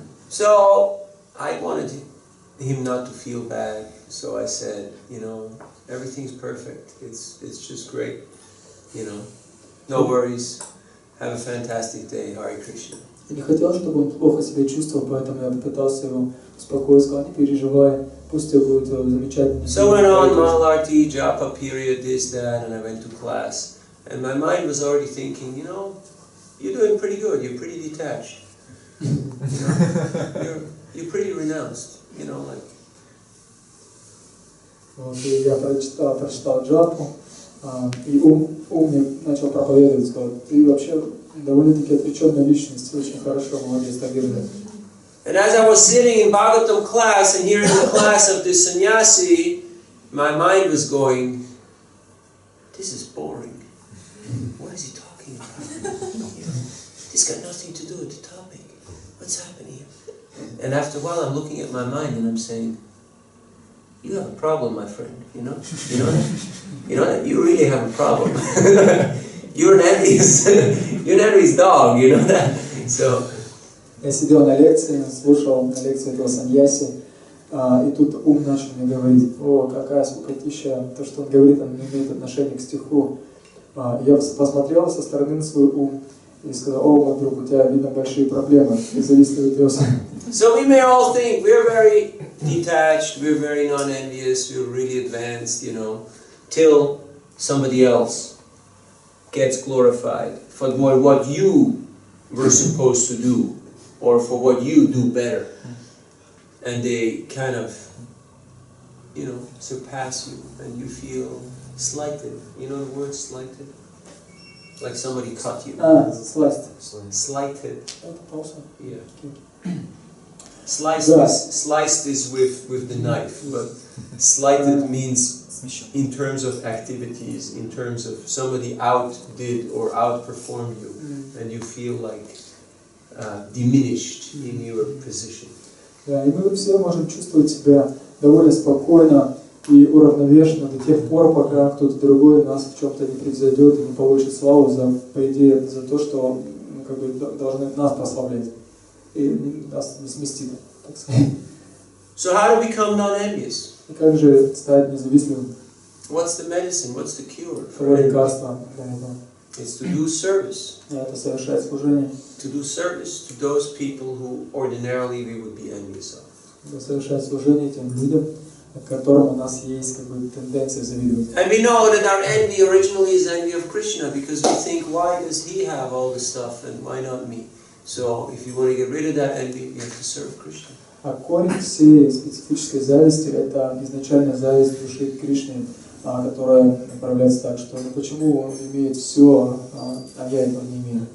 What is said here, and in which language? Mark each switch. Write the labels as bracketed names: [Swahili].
[English] So I wanted him not to feel bad, so I said, you know, everything's perfect. It's just great, you know. No worries. Have a fantastic day. Hare Krishna. [Russian] Я не хотел, чтобы он плохо себя чувствовал, поэтому я попытался его успокоить, сказал, не переживай, пусть тебе будет замечательно. [English] So went on Malarti, Japa period, this, that, and I went to class. And my mind was already thinking, you know, you're doing pretty good, you're pretty detached. You know, you're pretty renounced, you know, like. [Russian] Вот, и я прочитал джапу, и ум мне начал проповедовать, сказал, ты вообще довольно-таки отреченная личность, очень хорошо, молодец, так держи. [English] And as I was sitting in Bhagavatam class and hearing the class of the sannyasi, my mind was going, this is boring. What is he talking about? This got nothing to do with the topic. What's happening here? And after a while I'm looking at my mind and I'm saying, you have a problem, my friend, you know that? You really have a problem. You're an envious dog, you know that? So, [Russian] я сидел на лекции, слушал на лекцию этого саньяси, и тут ум начал мне говорить, о, какая скукотища, то, что он говорит, он не имеет отношения к стиху. Я посмотрел со стороны на свой ум и сказал, о, мой друг, у тебя, видно, большие проблемы, ты завистливый пес. [English] So we may all think we're very detached, we're very non-envious, we're really advanced, you know, till somebody else gets glorified for what you were supposed to do, or for what you do better. And they kind of, you know, surpass you, and you feel slighted. You know the word slighted? Like somebody cut you. Slighted. Yeah. Sliced is with the knife, but slighted means in terms of activities, in terms of somebody outdid or outperformed you, and you feel like diminished in your position. [Russian] Да, и мы все можем чувствовать себя довольно спокойно и уравновешенно до тех пор, пока кто-то другой нас в чем-то не превзойдет и не получит славу по идее, за то, что как бы, должны нас прославлять и нас не сместит, так сказать. [English] So how to become non-envious? [Russian] И как же стать независимым? [English] What's the medicine? What's the cure? [Russian] Какое лекарство для этого? [English] It's to do service. [Russian] Это совершать служение. [English] To do service to those people who ordinarily we would be envious of. [Russian] Совершать служение тем людям, к которым у нас есть как бы тенденция завидовать. [English] And we know that our envy originally is envy of Krishna, because we think, why does he have all the stuff and why not me? So if you want to get rid of that envy, you have to serve Krishna. [Russian] А корень всей специфической зависти – это изначальная зависть души к Кришне, которая направляется так, что ну, почему он имеет все, а я этого не имею.